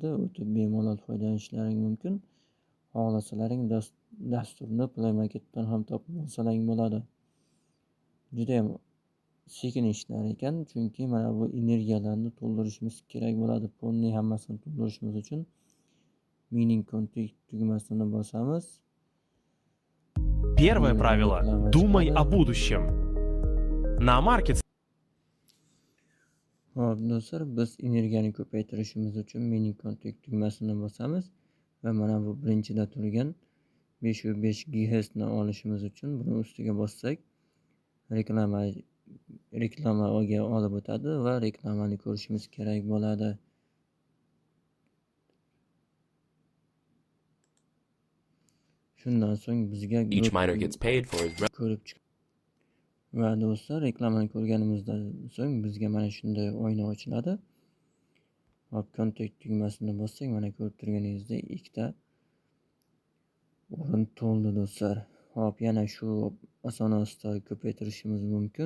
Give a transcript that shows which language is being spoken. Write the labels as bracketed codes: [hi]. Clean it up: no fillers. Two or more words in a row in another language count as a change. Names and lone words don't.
[uz] O'tib bemalol foydalanishlaring mumkin. Xohlasalaring dasturni Play Marketdan ham topib olsalaring bo'ladi. Juda ham sekin ishlar ekan, chunki mana bu energiyalarni to'ldirishimiz kerak bo'ladi. Polni hammasini to'ldirishimiz uchun [en] mining config [uz] tugmasini bosamiz. [ru] Первое правило – думай о будущем. На маркет. [uz] Hop do'stlar, biz energiyani ko'paytirishimiz uchun [en] mining config [uz] tugmasini bosamiz va mana bu birinchida turgan 505 GHz ni olishimiz uchun buni ustiga bossak reklamaga olib o'tadi va reklamani ko'rishimiz kerak bo'ladi. Shundan so'ng bizga [en] Each miner gets paid for his [uz] ko'rib chiq. Va do'stlar, reklamani ko'rganimizdan so'ng bizga mana shunday oyna ochiladi. Hop, kontakt tugmasini bossak, mana ko'rib turganingizdek ikkita o'rin to'ldi do'stlar. Hop, yana shu asosida ko'paytirishimiz mumkin.